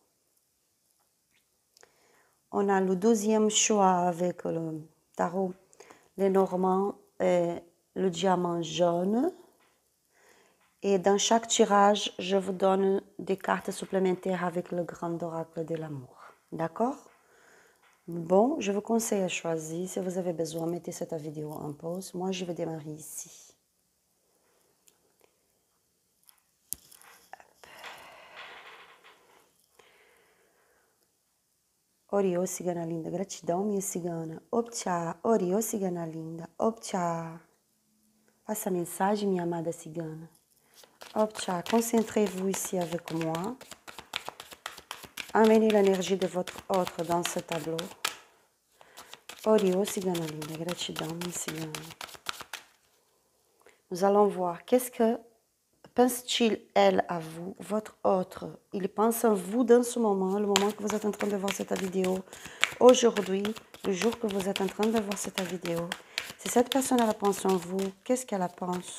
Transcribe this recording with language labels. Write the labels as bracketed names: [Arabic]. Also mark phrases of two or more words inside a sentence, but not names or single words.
[French] On a le deuxième choix avec le tarot Lenormand et le diamant jaune. Et dans chaque tirage, je vous donne des cartes supplémentaires avec le grand oracle de l'amour. D'accord? Bon, je vous conseille à choisir. Si vous avez besoin, mettez cette vidéo en pause. Moi, je vais démarrer ici. [Portuguese] Ori, ô cigana linda, gratidão, minha cigana. Optcha, ori, ô cigana linda. Optcha. Passa a mensagem, minha amada cigana. Optcha, [French] concentrez-vous ici avec moi. Amenez l'énergie de votre autre dans ce tableau. [Portuguese] Ori, ô cigana linda, gratidão, minha cigana. [French] Nous allons voir qu'est-ce que Pense-t-il, elle, à vous, votre autre? Il pense à vous dans ce moment, le moment que vous êtes en train de voir cette vidéo. Aujourd'hui, le jour que vous êtes en train de voir cette vidéo. Si cette personne, elle pense en vous, qu'est-ce qu'elle pense?